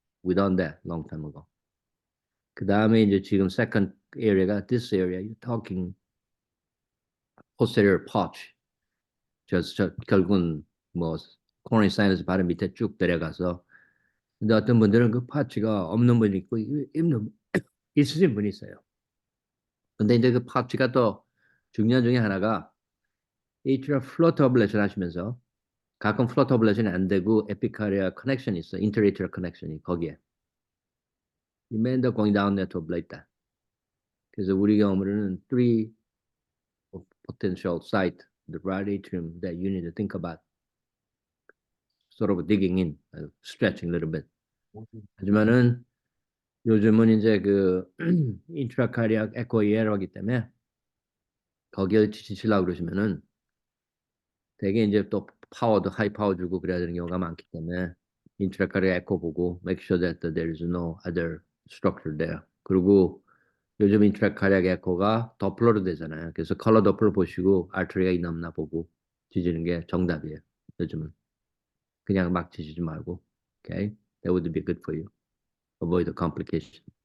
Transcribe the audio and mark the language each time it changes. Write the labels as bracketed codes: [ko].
[en] We done that long time ago. [ko] 그 다음에 이제 지금 [en] second area가 this area, you're talking posterior pouch. [ko] 결국은 뭐 코로나 사이너스 바로 밑에 쭉 내려가서 근데 어떤 분들은 그 파츠가 없는 분이 있고 있는 있으신 분이 있어요. 근데 이제 그 파츠가 또 중요한 중에 하나가 atrial flutter ablation 하시면서 가끔 flutter ablation이 안 되고 epicardial connection이 있어. interatrial connection이 거기에. [en] You may end up going down there to ablate that. [ko] 그래서 우리 경험으로는 [en] three potential site, the right atrium that you need to think about sort of digging in, stretching a little bit. [ko] 하지만은 요즘은 이제 그 intracardiac echo ER하기 때문에 거기에 지치려고 그러시면은 되게 이제 또 파워도 하이 파워 주고 그래야 되는 경우가 많기 때문에 intracardiac echo 보고 [en] make sure that there is no other structure there. [ko] 그리고 요즘 intracardiac echo가 더플러로 되잖아요. 그래서 컬러 더플러 보시고 artery가 있나 없나 보고 지지는 게 정답이에요. 요즘은 그냥 막 지지지 말고, okay? [en] That would be good for you. Avoid the complication.